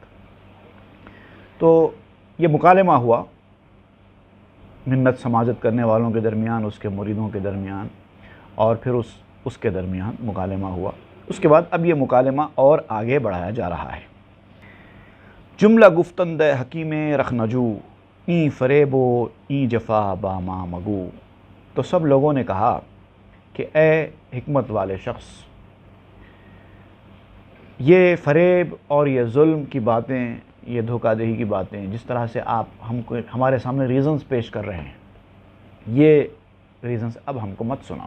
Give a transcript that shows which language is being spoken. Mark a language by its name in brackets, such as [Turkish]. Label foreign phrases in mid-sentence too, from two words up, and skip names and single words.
[Urdu] تو یہ مکالمہ ہوا منت سماجت کرنے والوں کے درمیان، اس کے مریدوں کے درمیان، اور پھر اس کے درمیان مکالمہ ہوا۔ اس کے بعد اب یہ مکالمہ اور آگے بڑھایا جا رہا ہے۔ [Persian] جملہ گفتند حکیم رخنجو، این فریب و این جفا با ما مگو۔ [Urdu] تو سب لوگوں نے کہا کہ اے حکمت والے شخص، یہ فریب اور یہ ظلم کی باتیں، یہ دھوکہ دہی کی باتیں، جس طرح سے آپ ہمارے سامنے ریزنز پیش کر رہے ہیں، یہ ریزنز اب ہم کو مت سناؤ۔